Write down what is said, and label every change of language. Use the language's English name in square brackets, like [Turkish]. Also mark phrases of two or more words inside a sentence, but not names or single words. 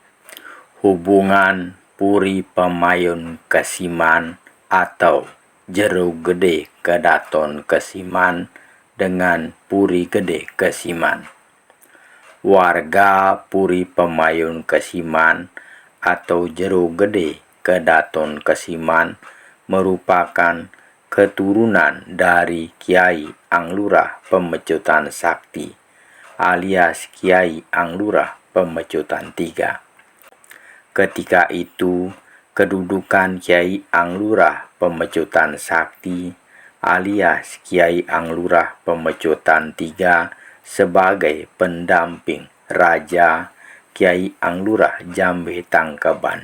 [Indonesian] Hubungan Puri Pemayun Kesiman atau Jero Gede Kedaton Kesiman dengan Puri Gede Kesiman. Warga Puri Pemayun Kesiman atau Jero Gede Kedaton Kesiman merupakan keturunan dari Kiai Anglurah Pemecutan Sakti alias Kiai Anglurah Pemecutan III. Ketika itu, kedudukan Kiai Anglurah Pemecutan Sakti alias Kiai Anglurah Pemecutan III sebagai pendamping Raja Kiai Anglurah Jambe Tangkeban.